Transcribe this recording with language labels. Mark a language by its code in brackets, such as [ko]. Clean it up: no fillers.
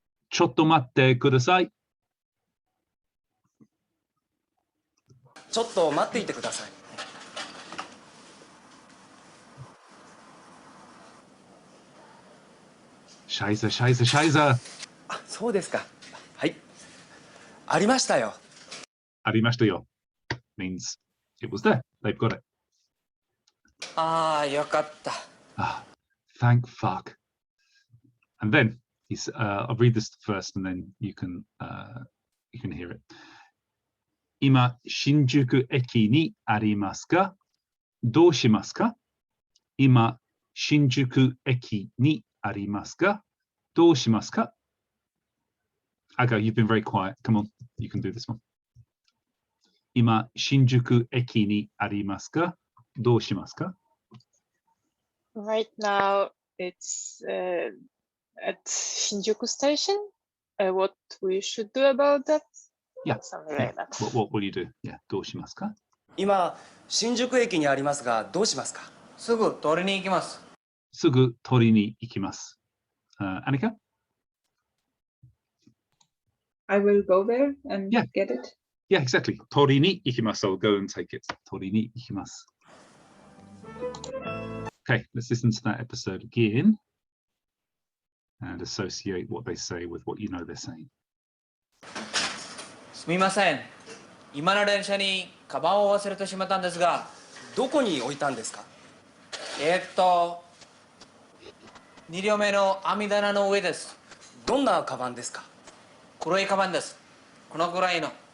[ja] ちょっと待ってください。ちょっと待っていてください。 [de] シャイザ、シャイザ、シャイザ。 [ja] あ、そうですか。はい。ありましたよ。ありましたよ [en] means it was there. They've got it. [ja] ああ、よかった。 [en] Ah, thank fuck. And then he's. I'll read this first, and then you can hear it. [ja] 今新宿駅にありますか？どうしますか？今新宿駅にありますか？どうしますか？ [en] Aga, you've been very quiet. Come on, you can do this one. [ja] 今新宿駅にありますか？どうしますか？ [en] Right now, it's at Shinjuku Station. What we should do about that? Yeah. Something like that. What will you do? Yeah. [ja] どうしますか？今新宿駅にありますがどうしますか？すぐ取りに行きます。すぐ取りに行きます。Annika? [en] I will go there and Yeah. get it. Yeah, exactly. [ja] 取りに行きます。 [en] I'll go and take it. [ja] 取りに行きます。 [en] Okay, let's listen to that episode again and associate what they say with what you know they're saying. [ja] すみません。今の電車にカバンを忘れてしまったんですが、どこに置いたんですか？2両目の網棚の上です。どんなカバンですか？黒いカバンです。このぐらいの。